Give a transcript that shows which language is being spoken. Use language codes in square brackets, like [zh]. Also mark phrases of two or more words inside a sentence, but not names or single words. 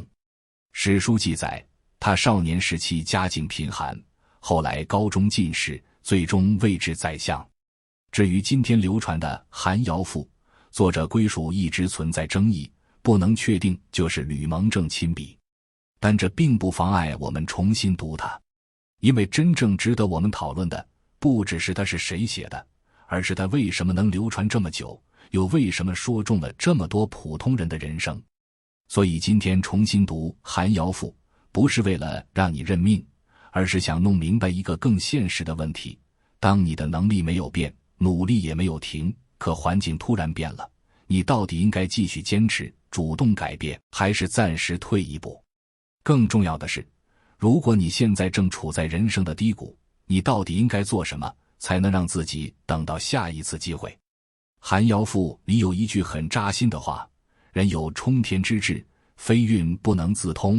[zh] 史書記載，他少年時期家境貧寒，後來高中進士，最終位至宰相。至於今天流傳的《寒窯賦》，作者歸屬一直存在爭議，不能確定就是呂蒙正親筆，但這並不妨礙我們重新讀它，因為真正值得我們討論的不只是它是誰寫的，而是它為什麼能流傳這麼久，又為什麼說中了這麼多普通人的人生。所以今天重新讀《寒窯賦》，不是为了讓你認命，而是想弄明白一個更現實的問題：當你的能力沒有變，努力也沒有停，可環境突然變了，你到底應該繼續堅持，主動改變，還是暫時退一步？更重要的是，如果你現在正處在人生的低谷，你到底应該做什麼，才能讓自己等到下一次機會？《寒窯賦》裡有一句很扎心的話：人有衝天之志，非運不能自通。